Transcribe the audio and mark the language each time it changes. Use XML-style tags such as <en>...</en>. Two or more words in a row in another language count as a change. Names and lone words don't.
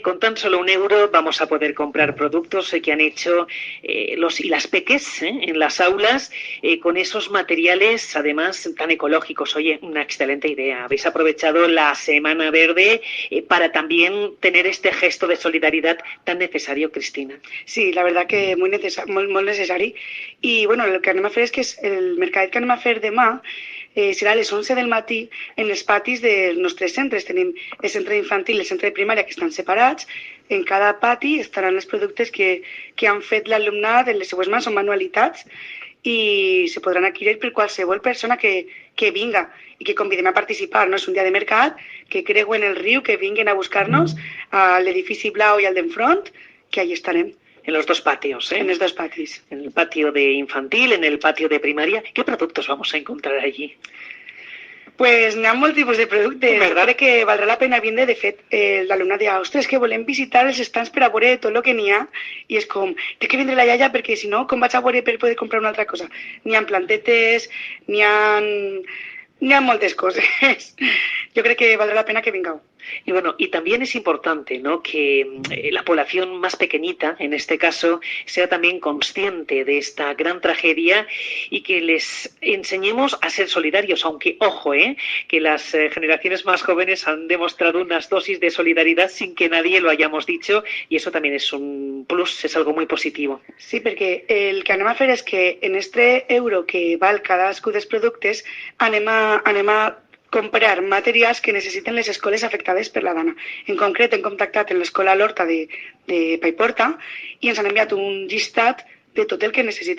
<es>Con tan solo €1 vamos a poder comprar productos que han hecho los y las peques en las aulas con esos materiales, además, tan ecológicos. Oye, una excelente idea. Habéis aprovechado la Semana Verde para también tener este gesto de solidaridad tan necesario, Cristina. Sí, la verdad que muy necessari.</es> <ca>I bueno, el que anem a fer és que el mercat que anem a fer demà serà a les 11 del matí en els patis dels nostres centres. Tenim el centre infantil i el centre de primària que estan separats. En cada pati estaran els productes que han fet l'alumnat en les seues mans, són manualitats, i se podran adquirir per qualsevol persona que vinga i que convidem a participar. No és un dia de mercat, que creuen el riu, que vinguin a buscar-nos a l'edifici blau i al d'enfront, que allà estarem.</ca> <es>En los 2 patios, ¿eh? En los 2 patis. En el patio de infantil, en el patio de primaria. ¿Qué productos vamos a encontrar allí?</es> <ca>Pues n'hi ha molts tipus de productes. Crec que valdrà la pena vindre. De fet, l'alumnat deia, ostres, que volem visitar els estants per a veure tot el que n'hi ha. I és com, té que vindre la iaia perquè si no, com vaig a veure per poder comprar una altra cosa? N'hi ha plantetes, n'hi ha moltes coses. Jo crec que valdrà la pena que vingueu.</ca> <es>Y bueno, y también es importante, ¿no?, que la población más pequeñita, en este caso, sea también consciente de esta gran tragedia y que les enseñemos a ser solidarios, aunque, ojo, que las generaciones más jóvenes han demostrado unas dosis de solidaridad sin que nadie lo hayamos dicho, y eso también es un plus, es algo muy positivo.</es> <ca>Sí, perquè el que anem a fer és que en este euro que val cadascú dels productes anem a comprar materials que necessiten les escoles afectades per la dana. En concret, hem contactat amb l'escola L'Horta de Paiporta i ens han enviat un llistat de tot el que necessiten.</ca>